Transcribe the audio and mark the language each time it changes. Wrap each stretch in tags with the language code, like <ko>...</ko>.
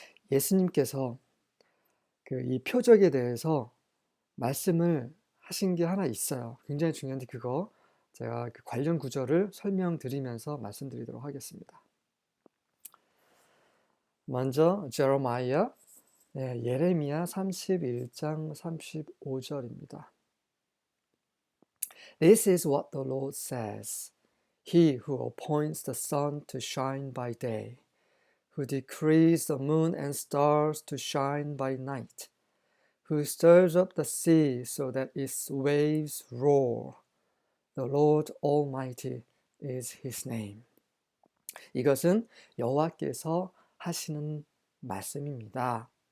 <ko>예수님께서 이 표적에 대해서 말씀을 하신 게 하나 있어요. 굉장히 중요한데 그거 제가 그 관련 구절을 설명드리면서 말씀드리도록 하겠습니다. 먼저 제레미야, 예레미야 31장 35절입니다.</ko> <en>This is what the Lord says. He who appoints the sun to shine by day, who decrees the moon and stars to shine by night, who stirs up the sea so that its waves roar. The Lord Almighty is his name.</en> <ko>이것은 여호와께서 하시는 말씀입니다.</ko>